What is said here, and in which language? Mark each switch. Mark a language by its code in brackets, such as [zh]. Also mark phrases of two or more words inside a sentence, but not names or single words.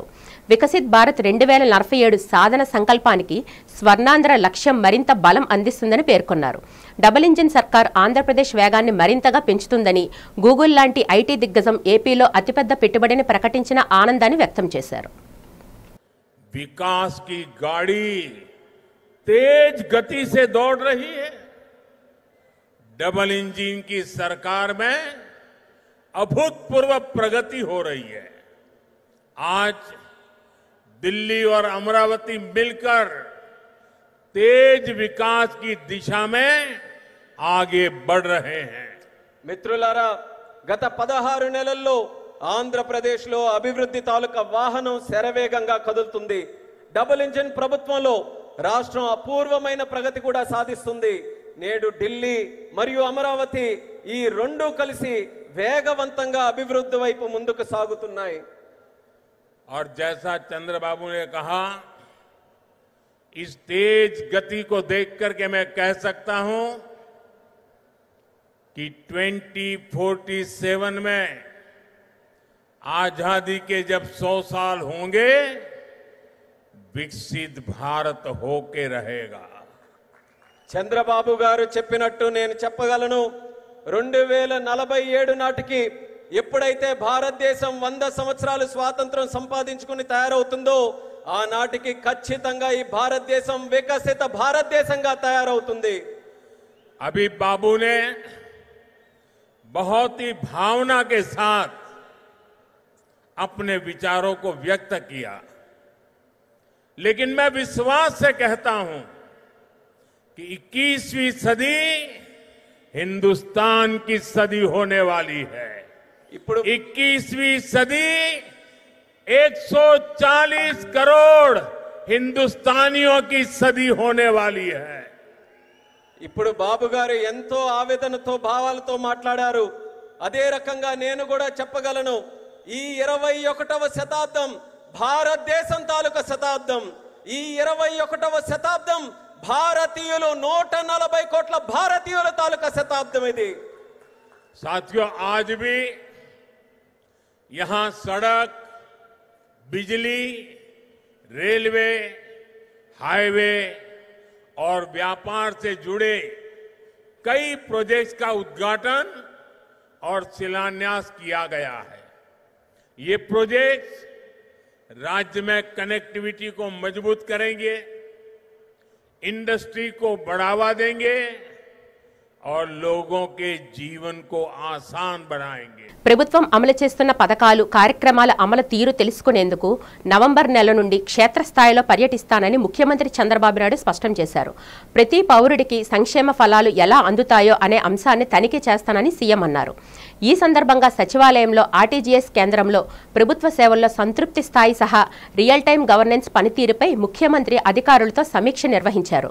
[te] వికసిత్ భారత్ 2047 సాధన సంకల్పానికి స్వర్ణాంధ్ర లక్ష్యం మరింత బలం అందిస్తుందని పేర్కొన్నారు. [en] double engine [te] సర్కార్ ఆంధ్రప్రదేశ్ వేగాన్ని మరింతగా పెంచుతుందని, గూగుల్ లాంటి ఐటీ దిగ్గజం ఏపీలో అతిపెద్ద పెట్టుబడిని ప్రకటించిన ఆనందాన్ని వ్యక్తం చేశారు. [hi] विकास की गाड़ी तेज गति से दौड़ रही है. [en] double engine [hi] की सरकार में अभूतपूर्व प्रगति हो रही है. आज दिल्ली और अमरावती मिलकर तेज विकास की दिशा में आगे बढ़ रहे हैं. [te] మిత్రులారా, గత 16 నెలల్లో ఆంధ్రప్రదేశ్లో అభివృద్ధి తాలూకా వాహనం శరవేగంగా కదులుతుంది. [en] double engine [te] ప్రభుత్వంలో రాష్ట్రం అపూర్వమైన ప్రగతి కూడా సాధిస్తుంది. నేడు ఢిల్లీ మరియు అమరావతి ఈ రెండు కలిసి వేగవంతంగా అభివృద్ధి వైపు ముందుకు సాగుతున్నాయి. [hi] और जैसा चंद्रबाबू ने कहा, इस तेज गति को देख करके मैं कह सकता हूं कि 2047 में आजादी के जब 100 साल होंगे, विकसित भारत होके रहेगा। [te] చంద్రబాబు గారు చెప్పినట్టు నేను చెప్పగలను, 2047 నాటికి ఎప్పుడైతే భారతదేశం 100 సంవత్సరాలు స్వాతంత్రం సంపాదించుకుని తయారవుతుందో ఆనాటికి ఖచ్చితంగా ఈ భారతదేశం వికసిత భారతదేశంగా తయారవుతుంది। [hi] अभी बाबू ने बहुत ही भावना के साथ अपने विचारों को व्यक्त किया, लेकिन मैं विश्वास से कहता हूं कि 21वीं सदी हिंदुस्तान की सदी होने वाली है। 21वीं सदी 140 करोड़ हिंदुस्तानियों की सदी होने वाली है। [te] ఇప్పుడు బాబు గారు ఎంతో ఆవేదనతో భావాలతో మాట్లాడారు। అదే రకంగా నేను కూడా చెప్పగలను, ఈ 21వ శతాబ్దం భారతదేశం తాలూకా శతాబ్దం। ఈ 21వ శతాబ్దం భారతీయులు 140 కోట్ల భారతీయుల తాలూకా శతాబ్దం ఇది। [hi] साथियों, आज भी यहां सड़क, बिजली, रेलवे, हाईवे और व्यापार से जुड़े कई प्रोजेक्ट्स का उद्घाटन और शिलान्यास किया गया है। ये प्रोजेक्ट्स राज्य में कनेक्टिविटी को मजबूत करेंगे, इंडस्ट्री को बढ़ावा देंगे और लोगों के जीवन को आसान बनाएंगे। [te] ప్రభుత్వం అమలు చేస్తున్న పథకాలు, కార్యక్రమాల అమలు తీరు తెలుసుకునేందుకు నవంబర్ నెల నుండి క్షేత్రస్థాయిలో పర్యటిస్తానని ముఖ్యమంత్రి చంద్రబాబు నాయుడు స్పష్టం చేశారు। ప్రతి పౌరుడికి సంక్షేమ ఫలాలు ఎలా అందుతాయో అనే అంశాన్ని తనిఖీ చేస్తానని సీఎం అన్నారు। ఈ సందర్భంగా సచివాలయంలో ఆర్టీజీఎస్ కేంద్రంలో ప్రభుత్వ సేవల్లో సంతృప్తి స్థాయి సహా [en] real time governance [te] పనితీరుపై ముఖ్యమంత్రి అధికారులతో సమీక్ష నిర్వహించారు।